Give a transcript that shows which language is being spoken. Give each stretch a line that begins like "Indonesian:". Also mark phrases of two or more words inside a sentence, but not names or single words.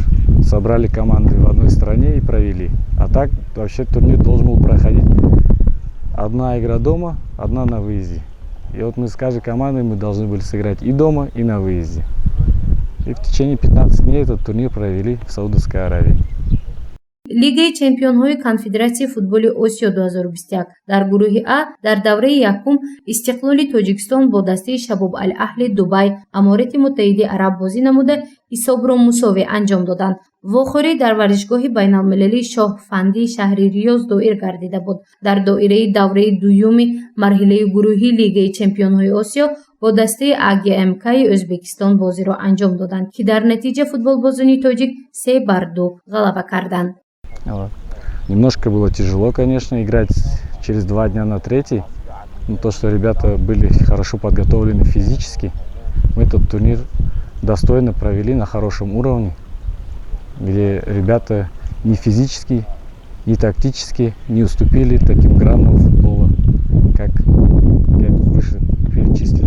Russian: Собрали команды в одной стране и провели. А так вообще турнир должен был проходить одна игра дома, одна на выезде. И вот мы с каждой командой мы должны были сыграть и дома, и на выезде. И в течение 15 дней этот турнир провели в Саудовской Аравии.
Tajik: Лигаи Чемпионҳои Конфедератсияи футболи Осиё 2021 дар гурӯҳи А дар давраи якум Истиқлоли Тоҷикистон бо дастаи Шабоб Аль-Аҳли Дубай Аморати Муттаҳидаи Араб бозӣ намуда ҳисобро мусовӣ анҷом доданд. вохӯрӣ дар варзишгоҳи байналмилалии Шоҳфандии шаҳри Риёз доир гардида буд. Дар доираи давраи дуюми марҳилаи гурӯҳии Лигаи Чемпионҳои Осиё бо дастаи АГМК-и Ӯзбекистон бозиро анҷом доданд, ки дар натиҷа футболбозони тоҷик 3-2 ғалаба карданд.
Russian: Немножко было тяжело, конечно, играть через 2 дня на 3. Но то, что ребята были хорошо подготовлены физически, мы этот турнир достойно провели на хорошем уровне, где ребята ни физически, ни тактически не уступили таким гранам футбола, как я выше перечислил.